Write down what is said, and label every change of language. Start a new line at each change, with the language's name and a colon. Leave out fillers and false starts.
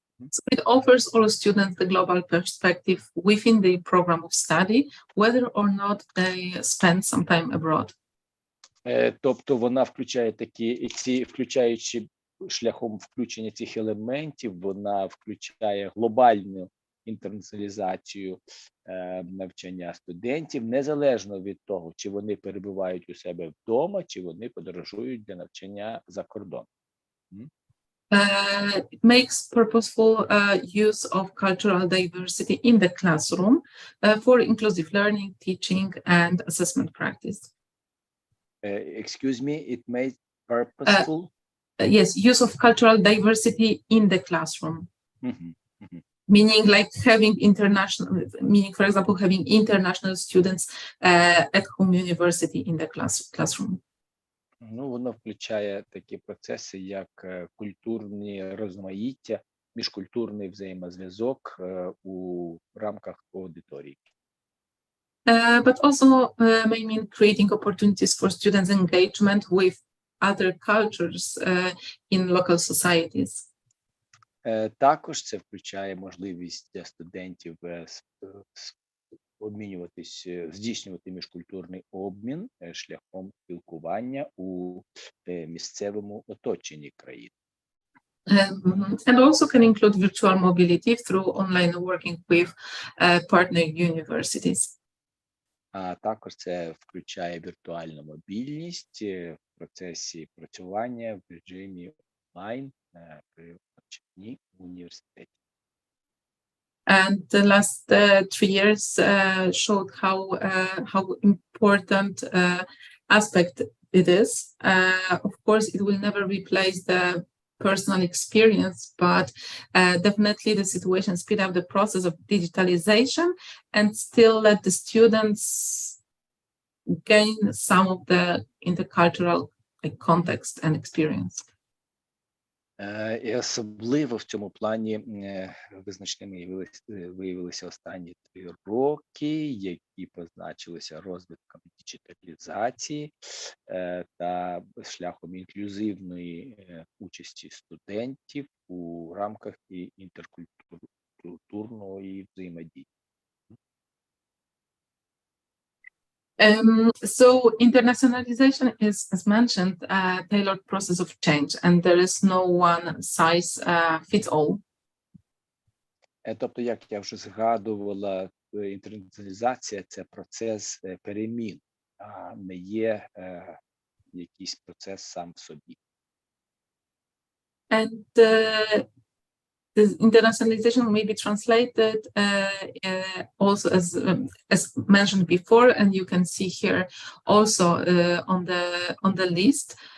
English: So it offers all students the global perspective within the program of study, whether or not they spend some time abroad.
Ukrainian: Тобто вона включає включаючи шляхом включення цих елементів, вона включає глобальну інтернаціоналізацію навчання студентів, незалежно від того, чи вони перебувають у себе вдома, чи вони подорожують для навчання за кордон.
English: It makes purposeful use of cultural diversity in the classroom for inclusive learning, teaching, and assessment practice. Excuse me, it makes purposeful? Yes, use of cultural diversity in the classroom. Meaning like having for example, having international students at home university in the classroom.
Ukrainian: Ну, воно включає такі процеси, як культурні розмаїття, міжкультурний взаємозв'язок у рамках аудиторії.
English: But also may mean creating opportunities for students' engagement with other cultures in local societies.
Ukrainian: Також це включає можливість для студентів обмінюватись, здійснювати міжкультурний обмін шляхом спілкування у місцевому оточенні країни.
English: And also can include virtual mobility through online working with partner universities.
Ukrainian: А також це включає віртуальну мобільність в процесі працювання в режимі онлайн при навчанні в університеті.
English: And the last 3 years showed how important aspect it is. Of course, it will never replace the personal experience, but definitely the situation speed up the process of digitalization and still let the students gain some of the intercultural context and experience.
Ukrainian: І особливо в цьому плані визначними виявилися останні 3 роки, які позначилися розвитком діджиталізації та шляхом інклюзивної участі студентів у рамках інтеркультурної взаємодії.
English: So internationalization is, as mentioned, a tailored process of change, and there is no one size fits all.
Ukrainian: Тобто, як я вже згадувала, інтернаціоналізація – це процес перемін, а не є якийсь процес сам в собі.
English: And the internationalization may be translated also as mentioned before, and you can see here also on the list.